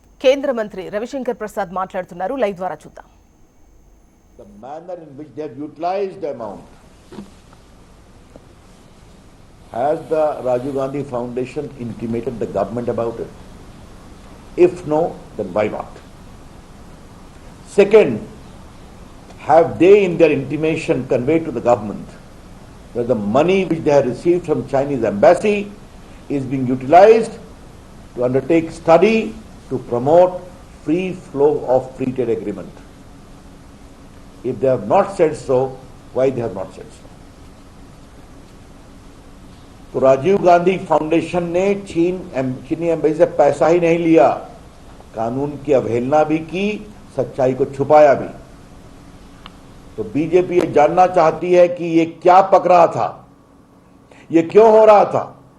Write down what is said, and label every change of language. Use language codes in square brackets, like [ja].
[te] కేంద్ర మంత్రి రవిశంకర్ ప్రసాద్ మాట్లాడుతున్నారు. లైవ్ ద్వారా చూద్దాం. [en] The manner in which they have utilized the amount. Has the Rajiv Gandhi Foundation intimated the government about it? If no, then why not? Second, have they in their intimation conveyed to the government that the money which they have received from Chinese embassy is being utilized to undertake study to promote free flow of free trade agreement? If they have not said so, why they have not said so? [hi] तो Rajiv Gandhi foundation ने चीनी embassy से पैसा ही नहीं लिया, कानून की अवहेलना भी की, सच्चाई को छुपाया भी। तो बीजेपी ये जानना चाहती है कि ये क्या पक रहा था, ये क्यों हो रहा था,